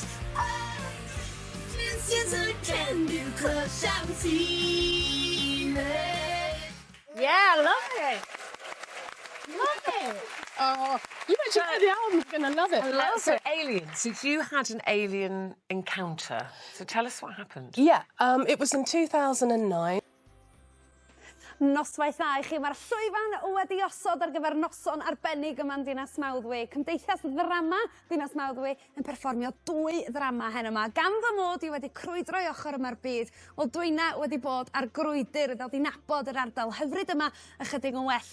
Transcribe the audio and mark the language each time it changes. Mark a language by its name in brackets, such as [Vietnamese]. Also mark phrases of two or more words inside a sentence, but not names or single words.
[English] Oh, this is a candy crush, I'm teeming. Yeah, I love it. Love it. Oh, you mentioned the album, you're going to love it. I love So it. aliens. So you had an alien encounter. So tell us what happened. Yeah, it was in 2009. [Welsh] Noswaith dda i chi. Mae'r llwyfan wedi osod ar gyfer noson arbennig yma'n Dinas Mawddwy. Cymdeithas ddrama Dinas Mawddwy yn perfformio 2 ddrama hen yma. Gan fy mod i wedi crwydro i ochr yma'r byd. Wel, dwyna wedi bod ar grwydr ddod i nabod yr ardal hyfryd yma ychydig yn well.